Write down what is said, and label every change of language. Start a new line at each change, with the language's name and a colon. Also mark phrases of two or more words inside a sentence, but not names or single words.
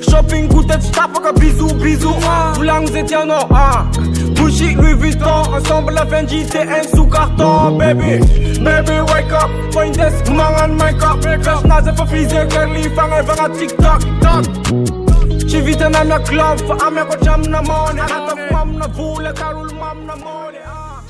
Malagasy: Shopping goûté tsy tapaka
French: bisou bisou.
Malagasy: Volagno zay tianao Gucci, Louis Vuitton, ensemble Fendi, TN
French: sous carton
Malagasy: baby.
English: Baby wake up,
Malagasy: fa indesiko magnano make-up. Personnazy efa frisé curly fagnevagna TikTok. Tsy vitana amiako love fa amiako hatramina money. Anatako amina vola karo olo mamina money.